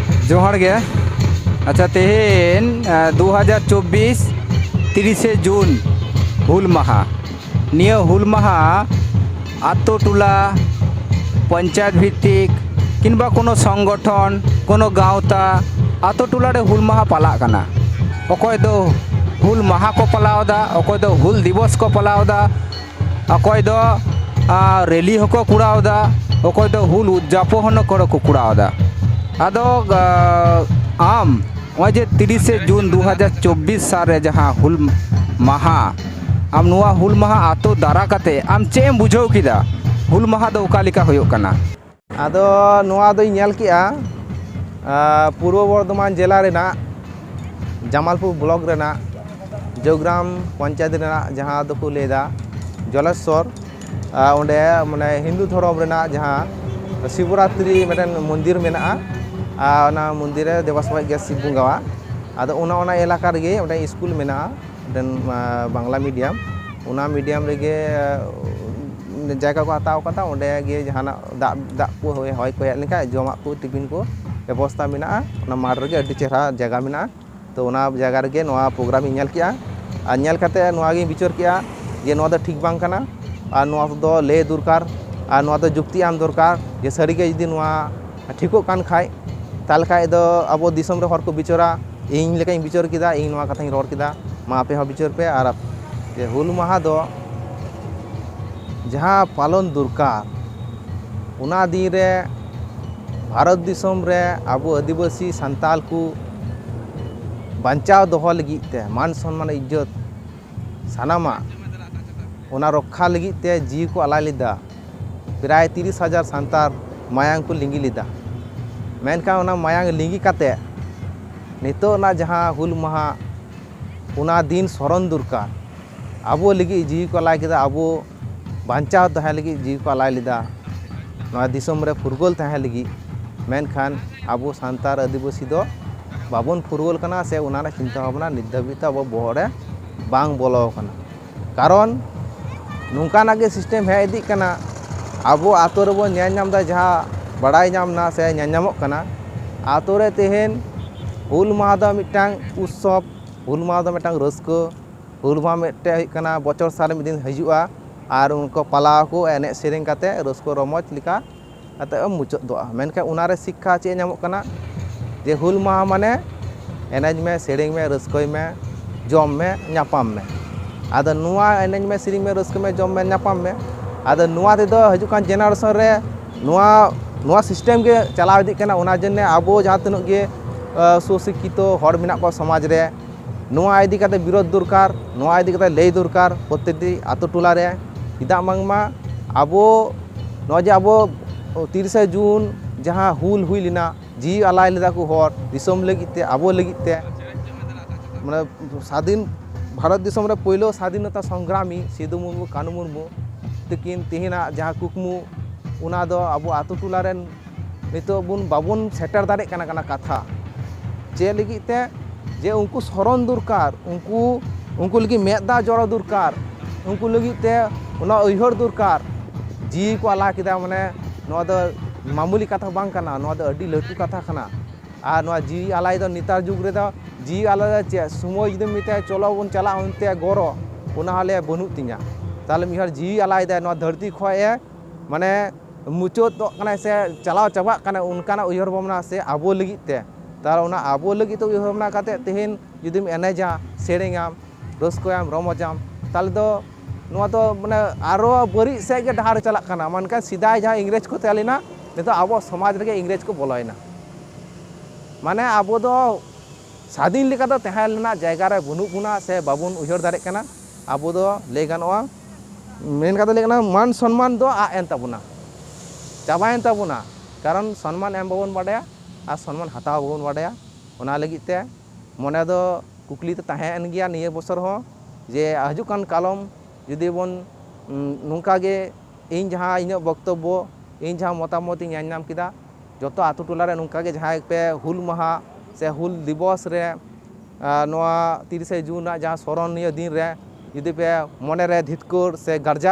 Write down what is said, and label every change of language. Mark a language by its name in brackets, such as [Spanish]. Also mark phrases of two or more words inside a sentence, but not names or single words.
[Santali] जोहार गे अच्छा तेहेन 2024 30 जून हुल माहा निया हुल माहा आतो टोला पंचायत भित्तिक किंबा कोनो संगठन कोनो गाँवता आतो टोला रे हुल माहा पाला कना अकय दो हुल माहा को पलावदा अकय दो हुल दिवस को पलावदा अकय दो रैली हको कुड़ावदा अकय दो हुल उद्यापन को कुड़ावदा आदो आम जे 30 जून 2024 साल जहाँ हुल माहा आम नुआ हुल माहा आतो दारा काते आम चेम बुझाव किदा हुल माहा दो ओकालिका होयो कना आदो नुआ दो नेल किया पूर्व बर्धमान जिला रेना जमालपुर ब्लॉक रेना जोग्राम पंचायत रेना जहाँ दो को लेदा जलेश्वर ओंडे माने हिंदू धर्म रेना जहाँ शिवरात्रि मिटन मंदिर मेना ना मंदिर देवासभा गैस शिव बुंगावा आदो उना इलाका रेगे ओंडे स्कूल मेना देन बांग्ला मीडियम उना मीडियम रेगे जगह को हताव कता ओंडे गे जहाना दा को होय को लेका जमा को टिफिन को व्यवस्था मेना उना माठ रेगे अति चेहरा जगह मेना तो उना जगह रेगे नोआ प्रोग्राम नेल किया आ नेल काते नोआ गे विचार किया जे नोआ दो ठीक बांग कना आ नोआ दो ले दरकार आ नोआ दो जुक्ति आम दरकार जे सारी गे यदि नोआ ठीको कान खाय ताल खाय दो अब दिसम रे हर को बिचरा इन लेका इन बिचार किदा इन नोआ कथा रोड किदा मा पे हो बिचार पे आर जे हुल माहा दो जहाँ पालन दरकार उना दिन रे भारत दिसम रे अब आदिवासी संताल को बांचाव दोहो लगित ते मान सम्मान इज्जत सानामा उना रक्षा लगित ते जी को अलाय लेदा प्राय 30,000 संतार मायांग को लिंगी लेदा मेनका उना मायांग लिंगी काते नितो ना जहाँ हुल माहा उना दिन स्मरण दरकार अब लगी जी को अलाय केदा अब बांचाव तहे लगी जी को अलाय लेदा नोआ दिसम रे फुरगोल तहे लगी मेनखान अब सांतार आदिवासी दो बाबन फुरगोल कना से उना चिंता भावना नित धाबित अब बहरे बांग बोलो कना कारण नोंकाना गे सिस्टम हे इदी कना अब आतो रे बो न्याम जहाँ बड़ाई नामना से न्यामोग कना आतो रे तेहेन हुल माहा दो मिटांग उत्सव हुल माहा दो मिटांग रस्को हुल माहा मिटे कना बचर साल मिद दिन हजुआ और उनको पालाव को एने सेरेंग काते रस्को रमज लिका अते मुचाद दो मेनका उनारे शिक्षा चे नामोग कना जे हुल माहा माने एनेज में सेरेंग में रस्कोय में जम में नापाम में आदो नुआ एनेज में सेरेंग में रस्को में जम में नापाम में आदो नुआ ते दो हजुकान जेनारेशन रे नुआ सिस्टम के चलाव इदी कना उना जन्ने आबो जहाँ तनुक गे सुशिक्षित हर मेना को समाज रे नुआ इदी काते विरोध दरकार नुआ इदी काते लय दरकार प्रत्येकटी आतो टोला रे चेदा बांगमा आबो नो जे आबो 30 जून जहाँ हुल हुई लेना जी अलाय लेदा को हर दिसम लगिते आबो लगिते माने स्वाधीन भारत दिसम रे पहिलो स्वाधीनता संग्रामी सिदु मुर्मू कानू मुर्मू तकिन तेहिना जहाँ कुकमु उना दो आबो आतो टोला रेन नितो बुन बाबुन सेटर दाड़े कना कना कथा चे लगिते जे उनको स्मरण दरकार उनको लगी मेदा जड़ दरकार उनको लगिते उना उयहर दरकार जी को अला किदा माने नोआ दो मामूली कथा बांग कना नोआ दो अडी लटू कथा कना आ नोआ जी आलाय दो नेतार जुग रे दो जी आला चे समय जदि मिते चलो बन चला उनते गरो उना हाले बनु तिया ताले मिहर जी आलाय दे नोआ धरती खोए माने मुचाद दो कना से चलाव चाबा कना उनकाना उयहर भावना से आबो लगिते तार उना आबो लगी तो उयहर भावना काते तेहेन जुदिम एनेजा सेरेंगाम रस्कोयाम रमजाम ताले दो नोआ तो माने आरो बरी से गे डहार चला कना मानका सिदाय जहाँ इंग्रेज को तलेना नितो आबो समाज रे इंग्रेज को बोलायना माने आबो दो स्वाधीन लेका दो तहे लेना जायगा रे बनु बुना से बाबुन उयहर दाड़े कना आबो दो ले गानोआ मेन कथा ले कना मान सम्मान दो आ एन ताबुना चाबायन ताबुना कारण सम्मान एम बाबन बाडया आ सम्मान हताव बाबन बाडया ओना लगित ते मने दो कुकली तो तहेन गया निये बसर हो जे हजुकान कालम जुदी बन नोंका गे इन जहाँ इन बक्तव्य इन जहाँ मतामत इन नाम किदा जतो आतो टोला रे नोंका गे जहाँ पे हुल माहा से हुल दिवस रे नोआ 30 जून जहाँ स्मरणीय दिन रे जुदी पे मने रे धितकोर से गर्जा